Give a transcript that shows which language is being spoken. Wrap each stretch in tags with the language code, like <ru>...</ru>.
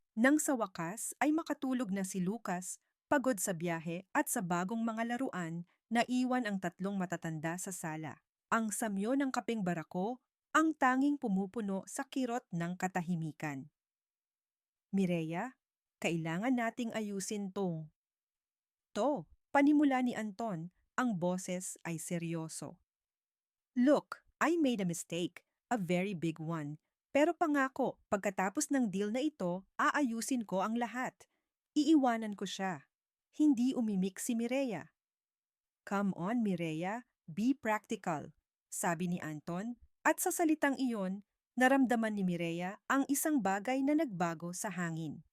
<tl>Nang sa wakas ay makatulog na si Lucas, pagod sa biyahe at sa bagong mga laruan, naiwan ang tatlong matatanda sa sala. Ang samyo ng kapeng barako, ang tanging pumupuno sa kirot ng katahimikan. Mireya, kailangan nating ayusin tong. Panimula ni Anton, ang boses ay seryoso.</tl> <en>Look, I made a mistake, a very big one.</en> <tl>Pero pangako, pagkatapos ng deal na ito, aayusin ko ang lahat. Iiwanan ko siya. Hindi umimik si Mireya.</tl> <en>Come on, Mireya, be practical,</en> <tl>sabi ni Anton, at sa salitang iyon, naramdaman ni Mireya ang isang bagay na nagbago sa hangin.</tl>